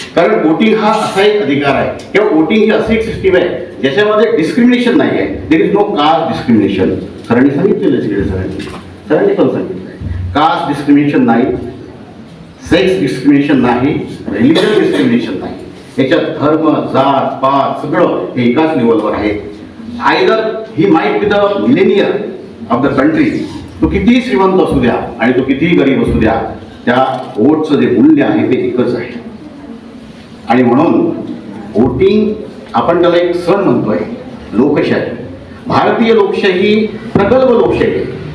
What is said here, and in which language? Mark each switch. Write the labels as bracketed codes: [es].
[mr] कारण वोटिंग हा असा एक अधिकार आहे किंवा वोटिंग ही अशी एक सिस्टीम आहे ज्याच्यामध्ये डिस्क्रिमिनेशन नाही आहे. [en] There is no caste discrimination. [mr] सरांनी सांगितलेलं सरांनी पण सांगितलं. कास्ट डिस्क्रिमिनेशन नाही, सेक्स डिस्क्रिमिनेशन नाही, रिलिजन डिस्क्रिमिनेशन नाही. याच्यात धर्म, जात, पात सगळं हे एकाच लेवलवर आहे. [en] Either he might be the millionaire of the country. [mr] तो कितीही श्रीमंत असू द्या आणि तो कितीही गरीब असू द्या, त्या वोटचं जे मूल्य आहे ते एकच आहे. आणि म्हणून वोटिंग आपण त्याला एक सण म्हणतोय. लोकशाही, भारतीय लोकशाही प्रगल्भ लोकशाही आहे.